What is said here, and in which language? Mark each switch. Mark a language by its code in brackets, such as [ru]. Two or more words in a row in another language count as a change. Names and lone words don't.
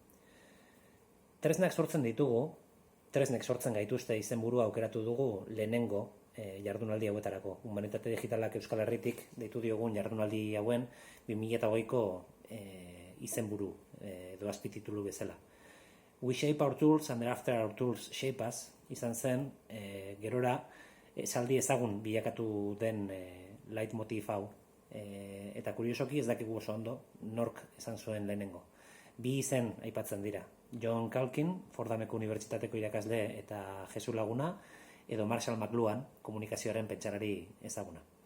[eu] Tresnak sortzen gaituzte izenburua aukeratu dugu lehenengo jardunaldi hauetarako. Humanitate digitalak Euskal Herritik deitu diogun jardunaldi hauen 2008ko izenburu edo azpititulu bezala. [en] We shape our tools and thereafter our tools shape us [eu] izan zen gerora esaldi ezagun bilakatu den leitmotiv hau. Eta kuriosoki ez dakigu oso ondo nork esan zuen lehenengo. Bi izen aipatzen dira. John Calkin, Fordhameko Unibertsitateko irakasle eta Jesu Laguna, edo Marshall McLuhan, komunikazioaren pentsarari ezaguna.